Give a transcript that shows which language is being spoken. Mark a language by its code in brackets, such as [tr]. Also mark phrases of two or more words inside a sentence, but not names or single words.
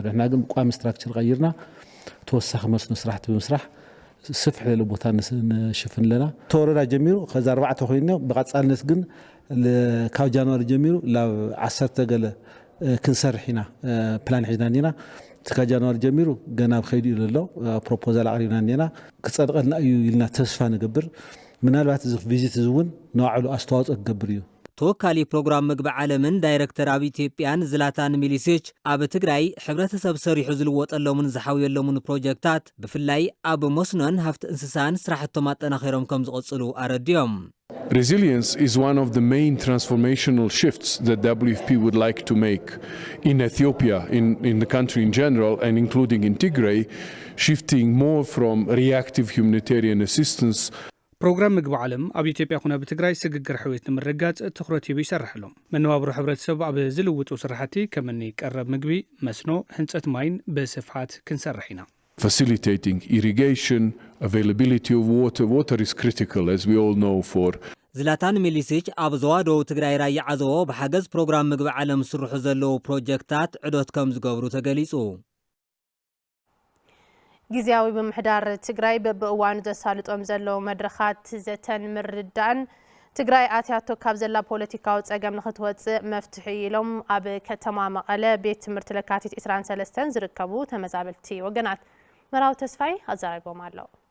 [ti] እሕና ግን ቋሚ ስትራክቸር ቀይርና ተወሳኺ መስኖ ስራሕቲ ብምስራሕ ስፍሕ ለለ ቦታ ንሽፍን ለና ተወረዳ ጀሚሩ ከዛ 4 ኮይኑ ብቐጻልነት ግን ካብ ጃንዋሪ ጀሚሩ ላብ 10 ገለ ክንሰርሕ ኢና ፕላን ሒዝና ኒና ትካ ጃንዋሪ ጀሚሩ ገና ብኸይዱ ይለሎ ፕሮፖዛል አቅሪብና ኒና ክጸድቀልና እዩ ኢልና ተስፋ ንገብር ምናልባት እዚ ቪዚት ዝውን ንባዕሉ ኣስተዋጽኦ ክገብር እዩ ተወካሊ ፕሮግራም ምግቢ ዓለምን ዳይሬክተር ኣብ ኢትዮጵያን ዝላታን ሚሊሴች ኣብ ትግራይ ሕብረተሰብ ሰሪሑ ዝልወጠሎምን ዝሓውየሎምን ፕሮጀክታት ብፍላይ ኣብ መስኖን ሃፍቲ እንስሳን ስራሕቶም ኣጠናኺሮም ከም ዝቕጽሉ ኣረድዮም [en] Resilience is one of the main transformational shifts that WFP would like to make in Ethiopia, in the country in general, and including in Tigray, shifting more from reactive humanitarian assistance. [ti] ፕሮግራም ምግቢ ዓለም ኣብ ኢትዮጵያ ኮነ ብትግራይ ስግግር ሕውየት ንምርጋጽ ትኹረት ሂቡ ይሰርሕሎም መነባብሮ ሕብረተሰብ ኣብ ዝልውጡ ስራሕቲ ከምኒ ቀረብ ምግቢ መስኖ ህንጸት ማይን ብስፍሓት ክንሰርሕ ኢና [en] Facilitating irrigation, availability of water is critical as we all know for [ti] ዝላታን ሚሊሴች ኣብ ዘዋደው ትግራይ ራያ ዓዘቦ ብሓገዝ ፕሮግራም ምግቢ ዓለም ስርሑ ዘለዉ ፕሮጀክታት ዕዶት ከም ዝገብሩ ተገሊጹ ጊዜያዊ ብምሕዳር ትግራይ በብእዋኑ ዘሳልጦም ዘለዉ መድረኻት ዘተን ምርዳእን ትግራይ ኣትያቶ ካብ ዘላ ፖለቲካዊ ጸገም ንኽትወፅእ መፍትሒ ኢሎም ኣብ ከተማ መቐለ ቤት ትምህርቲ ለካቲት 23 ዝርከቡ ተመዛበልቲ ወገናት መራዊ ተስፋይ ኣዛሪቦም ኣለዉ